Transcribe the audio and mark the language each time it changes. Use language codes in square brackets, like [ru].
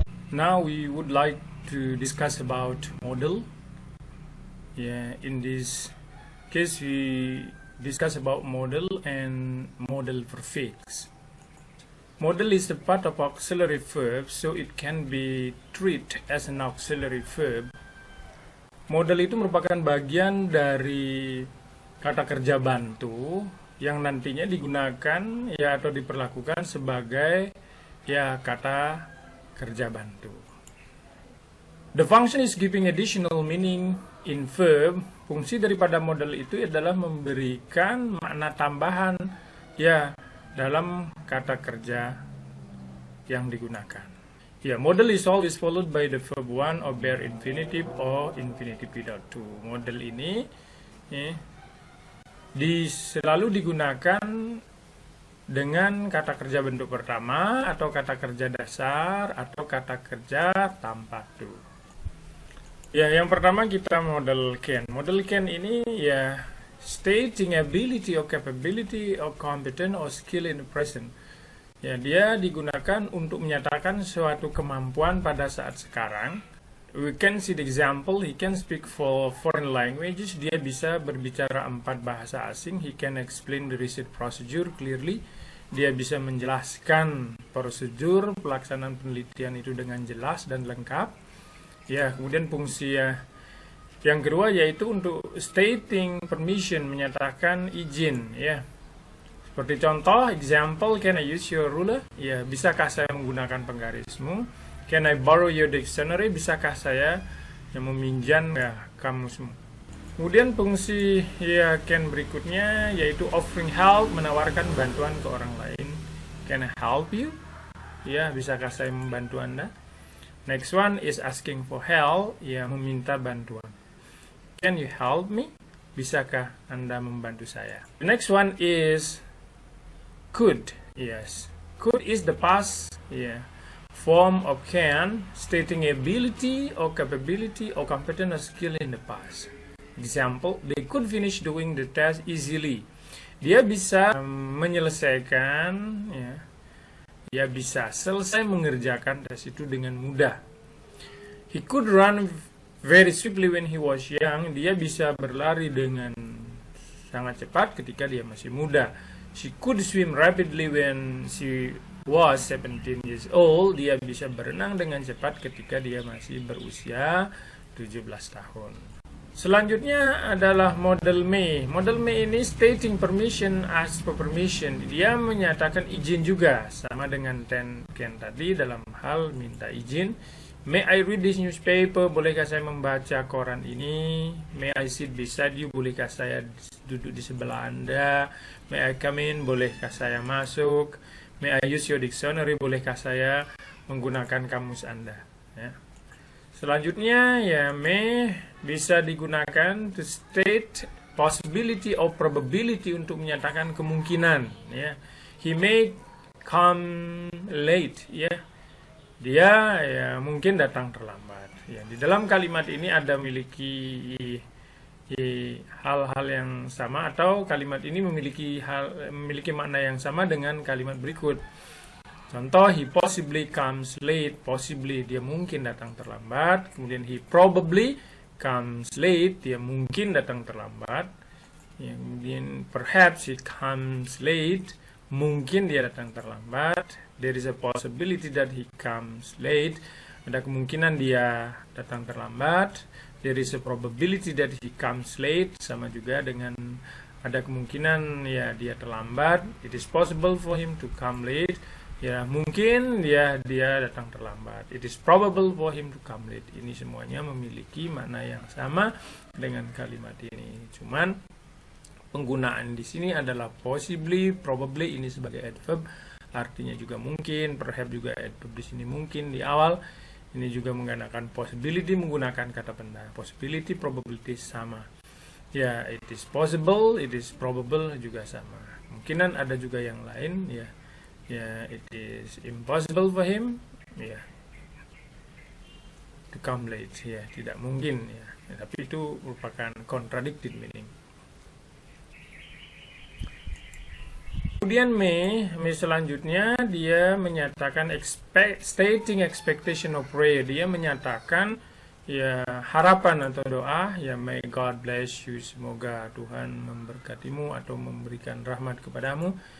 [en] now we would like to discuss about model. In this case we discuss about model and model prefix. Model is a part of auxiliary verb, so it can be treated as an auxiliary verb. [id] Model itu merupakan bagian dari kata kerja bantu yang nantinya digunakan atau diperlakukan sebagai kata kerja bantu. [en] The function is giving additional meaning in verb. [id] Fungsi daripada model itu adalah memberikan makna tambahan dalam kata kerja yang digunakan. [en] Model is always followed by the verb one or bare infinitive or infinitive without to. [id] Model ini selalu digunakan dengan kata kerja bentuk pertama atau kata kerja dasar atau kata kerja tanpa to. Yang pertama kita model can. Model can ini [en] stating ability or capability or competence or skill in the present. [id] Dia digunakan untuk menyatakan suatu kemampuan pada saat sekarang. [en] We can see the example. He can speak for foreign languages. [id] Dia bisa berbicara 4 bahasa asing. [en] He can explain the research procedure clearly. [id] Dia bisa menjelaskan prosedur pelaksanaan penelitian itu dengan jelas dan lengkap. Kemudian fungsi yang kedua yaitu untuk [en] stating permission, [id] menyatakan izin. Seperti contoh, [en] example, can I use your ruler? [id] Bisakah saya menggunakan penggarismu? [en] Can I borrow your dictionary? [id] Bisakah saya meminjam kamusmu? Kemudian fungsi can berikutnya yaitu [en] offering help, [id] menawarkan bantuan ke orang lain. [en] Can I help you? [id] Bisakah saya membantu Anda? [en] Next one is asking for help, [id] meminta bantuan. [en] Can you help me? [id] Bisakah Anda membantu saya? [en] The next one is could. Could is the past form of can, stating ability or capability or competence or skill in the past. Example, they could finish doing the test easily. [id] Dia bisa menyelesaikan, dia bisa selesai mengerjakan tes itu dengan mudah. [en] He could run very swiftly when he was young. [id] Dia bisa berlari dengan sangat cepat ketika dia masih muda. [en] She could swim rapidly when she was 17 years old. [id] Dia bisa berenang dengan cepat ketika dia masih berusia 17 tahun. Selanjutnya adalah model may. [en] Model may ini stating permission, ask for permission. [id] Dia menyatakan izin juga, sama dengan can tadi dalam hal minta izin. [en] May I read this newspaper? [id] Bolehkah saya membaca koran ini? [en] May I sit beside you? [id] Bolehkah saya duduk di sebelah Anda? [en] May I come in? [id] Bolehkah saya masuk? [en] May I use your dictionary? [id] Bolehkah saya menggunakan kamus Anda? Selanjutnya may bisa digunakan [en] to state possibility or probability, [id] untuk menyatakan kemungkinan. [en] He may come late. [id] Dia mungkin datang terlambat. Di dalam kalimat ini ada memiliki hal-hal yang sama, atau kalimat ini memiliki makna yang sama dengan kalimat berikut. Contoh, [en] he possibly comes late. Possibly, [id] dia mungkin datang terlambat. Kemudian [en] he probably comes late. [id] Dia mungkin datang terlambat. [en] Kemudian perhaps he comes late. [id] Mungkin dia datang terlambat. [en] There is a possibility that he comes late. [id] Ada kemungkinan dia datang terlambat. [en] There is a probability that he comes late. [id] Sama juga dengan ada kemungkinan dia terlambat. [en] It is possible for him to come late. [id] Mungkin dia datang terlambat. [en] It is probable for him to come late. [id] Ini semuanya memiliki makna yang sama dengan kalimat ini. Cuman penggunaan di sini adalah possibly, probably ini sebagai adverb, artinya juga mungkin. Perhaps juga adverb di sini mungkin di awal. Ini juga menggunakan possibility, menggunakan kata benda. [en] Possibility, probability sama. It is possible, it is probable [id] juga sama. Kemungkinan ada juga yang lain. [en] It is impossible for him to come late. [id] Tidak mungkin. Tapi itu merupakan [en] contradicted meaning. [id] Kemudian May selanjutnya dia menyatakan [en] stating expectation of prayer. [id] Dia menyatakan ya harapan atau doa, ya [en] may God bless you, [id] semoga Tuhan memberkatimu atau memberikan rahmat kepadamu.